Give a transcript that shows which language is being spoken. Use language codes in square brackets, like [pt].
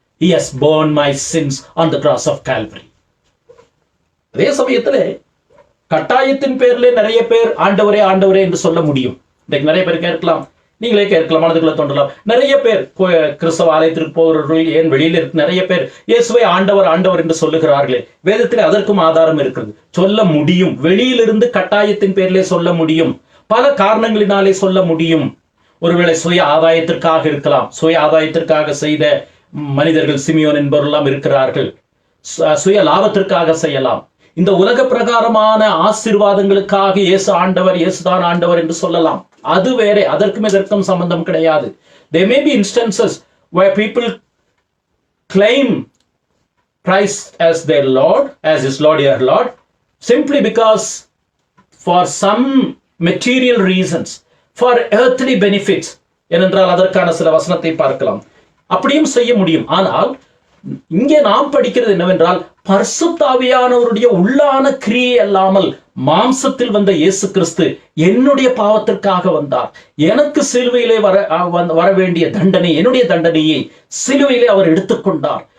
[en] He has borne my sins on the cross of Calvary. [ta] அதே சமயத்திலே கட்டாயத்தின் பேரிலே நிறைய பேர் ஆண்டவரே ஆண்டவரே என்று சொல்ல முடியும். இன்னைக்கு நிறைய பேர் கேட்கலாம், நீங்களே கேட்கலாம், மனதுக்குள்ள தோன்றலாம். நிறைய பேர் கிறிஸ்தவ ஆலயத்திற்கு போகிறவர்கள், ஏன் வெளியில் இருக்கு நிறைய பேர் இயேசுவை ஆண்டவர் ஆண்டவர் என்று சொல்லுகிறார்களே. வேதத்தில் அதற்கும் ஆதாரம் இருக்கிறது. சொல்ல முடியும். வெளியிலிருந்து கட்டாயத்தின் பேரிலே சொல்ல முடியும். பல காரணங்களினாலே சொல்ல முடியும். ஒருவேளை சுய ஆதாயத்திற்காக இருக்கலாம். சுய ஆதாயத்திற்காக செய்த மனிதர்கள் சிமியோன் என்பவரெல்லாம் இருக்கிறார்கள். சுய லாபத்திற்காக செய்யலாம். இந்த உலக பிரகாரமான ஆசீர்வாதங்களுக்காக இயேசு ஆண்டவர், இயேசுதான் ஆண்டவர் என்று சொல்லலாம். அது வேற, அதற்கும் இதற்கும் சம்பந்தம் கிடையாது. [en] There may be instances where people claim Christ as their Lord, as his Lord, your Lord, simply because for some material reasons, for earthly benefits. [ta] ஏனென்றால் அதற்கான சில வசனத்தை பார்க்கலாம். அப்படியும் செய்ய முடியும். ஆனால் இங்கே நாம் படிக்கிறது என்னவென்றால், பரிசுத்த ஆவியானவருடைய உள்ளான கிரியை அல்லாமல் மாம்சத்தில் வந்த இயேசு கிறிஸ்து என்னுடைய பாவத்திற்காக வந்தார். எனக்கு சிலுவையிலே வர வேண்டிய தண்டனை, என்னுடைய தண்டனையை சிலுவையிலே அவர் எடுத்துக்கொண்டார்.